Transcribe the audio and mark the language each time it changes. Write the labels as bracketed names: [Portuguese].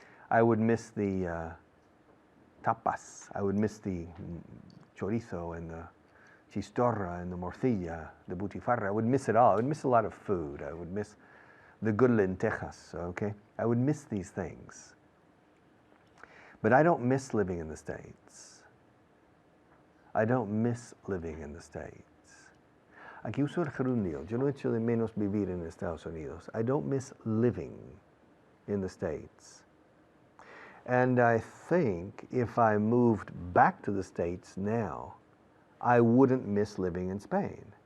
[English] I would miss the tapas. I would miss the chorizo and the chistorra and the morcilla, the butifarra. I would miss it all. I would miss a lot of food. I would miss the good lentejas, okay? I would miss these things. But I don't miss living in the States. I don't miss living in the States. [Spanish] Aquí uso el gerundio. Yo no echo de menos vivir en Estados Unidos. [English] I don't miss living in the States. And I think if I moved back to the States now, I wouldn't miss living in Spain.